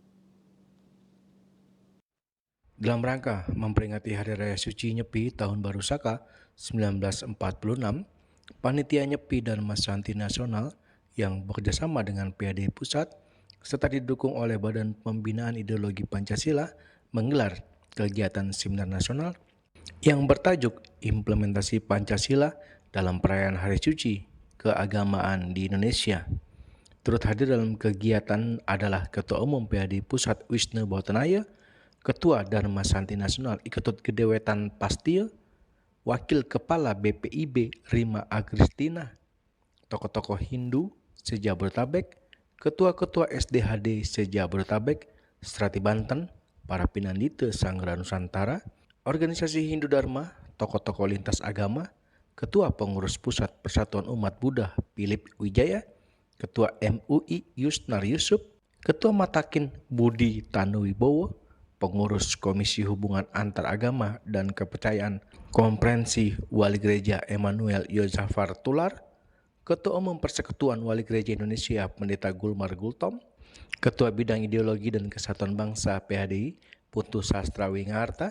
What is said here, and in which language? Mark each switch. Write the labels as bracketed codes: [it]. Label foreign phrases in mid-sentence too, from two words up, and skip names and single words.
[id] Dalam rangka memperingati Hari Raya Suci Nyepi Tahun Baru Saka 1946, Panitia Nyepi Dharma Santi Nasional yang bekerjasama dengan PHDI Pusat serta didukung oleh Badan Pembinaan Ideologi Pancasila menggelar kegiatan seminar nasional yang bertajuk Implementasi Pancasila dalam Perayaan Hari Suci Keagamaan di Indonesia. Turut hadir dalam kegiatan adalah Ketua Umum PHDI Pusat Wisnu Bautanaya, Ketua Dharma Santi Nasional Iketut Gedewetan Pastia, Wakil Kepala BPIB Rima Agristina, tokoh-tokoh Hindu se-Jabodetabek, Ketua-Ketua SDHD se-Jabodetabek, Strati Banten, para Pinandita Sanggra Nusantara, organisasi Hindu Dharma, tokoh-tokoh lintas agama, Ketua Pengurus Pusat Persatuan Umat Buddha Philip Wijaya, Ketua MUI Yusnar Yusuf, Ketua Matakin Budi Tanuwibowo, Pengurus Komisi Hubungan Antar Agama dan Kepercayaan Konferensi Wali Gereja Emmanuel Yosafar Tular, Ketua Umum Persekutuan Wali Gereja Indonesia Pendeta Gulmar Gultom, Ketua Bidang Ideologi dan Kesatuan Bangsa PHDI Putu Sastra Wingarta.